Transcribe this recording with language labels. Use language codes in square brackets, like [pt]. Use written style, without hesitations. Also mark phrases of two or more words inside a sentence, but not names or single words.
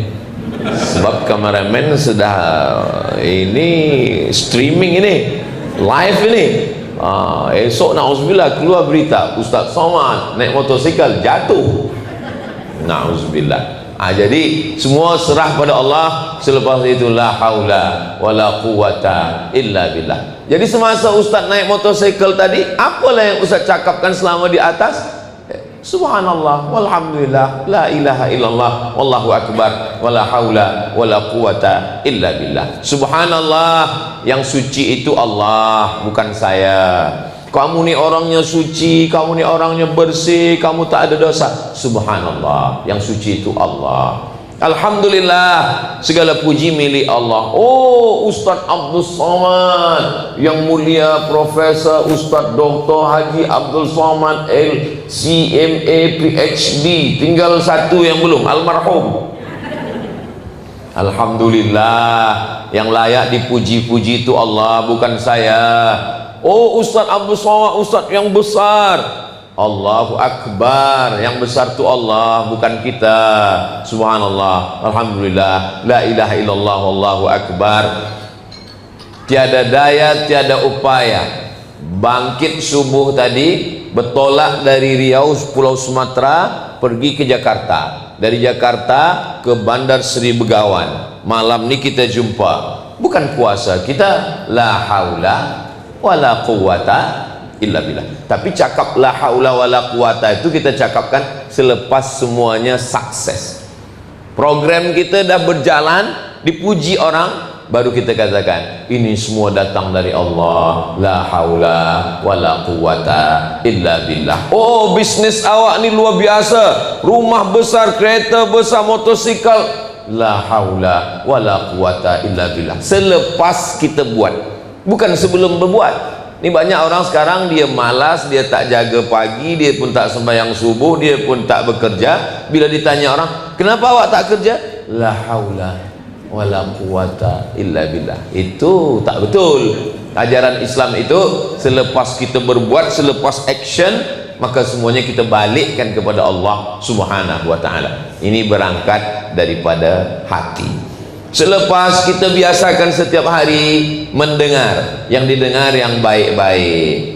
[ms] Sebab kameramen sudah ini streaming ini, live ini. Esok na'udzubillah keluar berita Ustaz Somad naik motosikal jatuh, na'udzubillah. Jadi semua serah pada Allah. Selepas itu [ar] لا حول ولا قوة إلا بالله. [ms] Jadi semasa Ustaz naik motosikal tadi, apalah yang Ustaz cakapkan selama di atas? [ar] سبحان الله والحمد لله لا إله إلا الله والله أكبر ولا حول ولا قوة إلا بالله. [ms] Subhanallah, yang suci itu Allah, bukan saya. Kamu ni orangnya suci, kamu ni orangnya bersih, kamu tak ada dosa. Subhanallah, yang suci itu Allah. Alhamdulillah, segala puji milik Allah. Oh, Ustaz Abdul Somad, yang mulia Profesor Ustaz Dr. Haji Abdul Somad LCMA PhD, tinggal satu yang belum, almarhum. Alhamdulillah, yang layak dipuji-puji itu Allah, bukan saya. Oh, Ustaz Abdul Somad, Ustaz yang besar. [ar] الله أكبر. [ms] Yang besar tu Allah, bukan kita. [ar] سبحان الله الحمد لله لا إله إلا الله الله أكبر. [ms] Tiada daya, tiada upaya. Bangkit subuh tadi, bertolak dari Riau, Pulau Sumatera, pergi ke Jakarta. Dari Jakarta ke Bandar Seri Begawan. Malam ni kita jumpa. Bukan puasa kita, [ar] لا حول ولا قوة إلا بالله. [ms] Tapi cakap [ar] لا حول ولا قوة [ms] itu kita cakapkan selepas semuanya sukses. Program kita dah berjalan, dipuji orang, baru kita katakan ini semua datang dari Allah, [ar] لا حول ولا قوة إلا بالله. [ms] Oh, bisnis awak ni luar biasa, rumah besar, kereta besar, motosikal, [ar] لا حول ولا قوة إلا بالله. [ms] Selepas kita buat, bukan sebelum berbuat. Ni banyak orang sekarang dia malas, dia tak jaga pagi, dia pun tak sembahyang subuh, dia pun tak bekerja. Bila ditanya orang, kenapa awak tak kerja? [ar] لا حول ولا قوة إلا بالله. [ms] Itu tak betul. Ajaran Islam itu selepas kita berbuat, selepas action, maka semuanya kita balikkan kepada Allah [ar] سبحانه وتعالى. [ms] Ini berangkat daripada hati. Selepas kita biasakan setiap hari mendengar, yang didengar yang baik-baik.